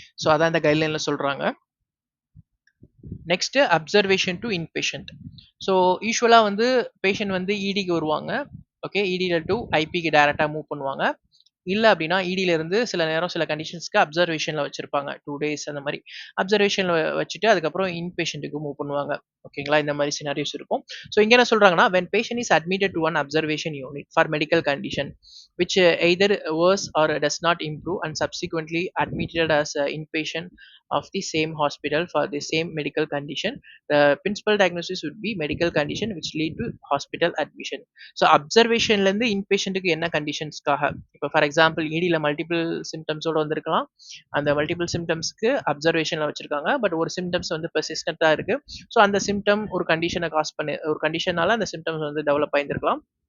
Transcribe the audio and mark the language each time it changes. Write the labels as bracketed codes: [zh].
[ta] So அதான் இந்த கைட்லைன்ல சொல்றாங்க. Next observation to inpatient. So யூஸ்வலா வந்து பேஷண்ட் வந்து இடிக்கு வருவாங்க. ஓகே, இடியில டு ஐபிக்கு டைரக்டா மூவ் பண்ணுவாங்க. இல்ல அப்படின்னா இடியில இருந்து சில நேரம் சில கண்டிஷன்ஸ்க்கு அப்சர்வேஷன்ல வச்சிருப்பாங்க. 2 டேஸ் அந்த மாரி. அப்சர்வேஷன்ல வச்சுட்டு அதுக்கப்புறம் இன்பேஷன்ட்க்கு மூவ் பண்ணுவாங்க. ஓகேங்களா? இந்த மாரி சினாரியோஸ் இருக்கும். ஸோ இங்க என்ன சொல்றாங்கன்னா, [en] when patient is admitted to an observation unit for medical condition which either worse or does not improve and subsequently admitted as inpatient of the same hospital for the same medical condition, the principal diagnosis would be medical condition which lead to hospital admission. [ta] So அப்சர்வேஷன்ல இருந்து இன்பேஷண்ட்டுக்கு என்ன கண்டிஷன்ஸ்க்காக, இப்போ for example இடியில multiple சிம்டம்ஸோட வந்திருக்கலாம். அந்த multiple சிம்டம்ஸ்க்கு அப்சர்வேஷன்ல வச்சிருக்காங்க. But ஒரு symptoms வந்து பெர்சிஸ்டன்ட்டா இருக்கு. So அந்த சிம்டம் ஒரு கண்டிஷனை காஸ் பண்ணி ஒரு கண்டிஷனால அந்த சிம்டம்ஸ் வந்து டெவலப் ஆயிருந்திருக்கலாம்.